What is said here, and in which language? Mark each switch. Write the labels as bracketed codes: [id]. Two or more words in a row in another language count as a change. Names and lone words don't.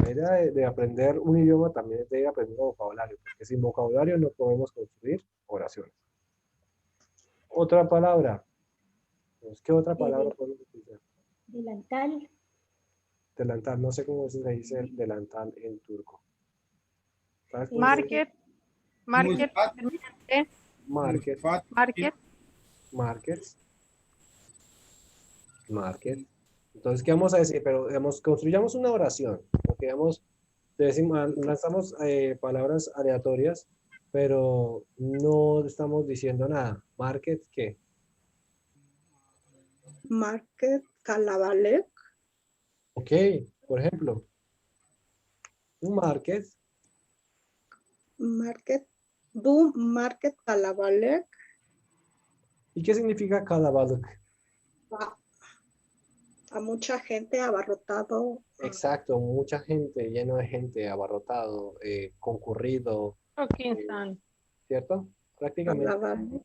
[es] La idea de aprender un idioma también es de aprender un vocabulario, porque sin vocabulario no podemos construir oraciones. Otra palabra. ¿Qué otra palabra podemos utilizar? Delantal. Delantal, no sé cómo se dice delantal en turco. ¿Sabes cómo se dice? Market. Market. Market. Market. Markets. Market. Entonces, ¿qué vamos a decir? Pero, digamos, construyamos una oración. Porque, digamos, lanzamos palabras aleatorias, pero no estamos diciendo nada. Market, ¿qué? [tr] Market Kalabalek. [es] Ok, por ejemplo, un market. [tr] Market. Bu Market Kalabalek. [es] ¿Y qué significa kalabalık? A mucha gente abarrotado. Exacto, mucha gente, lleno de gente, abarrotado, concurrido, [tr] Çok insan. [es] ¿cierto? Prácticamente. Kalabalek.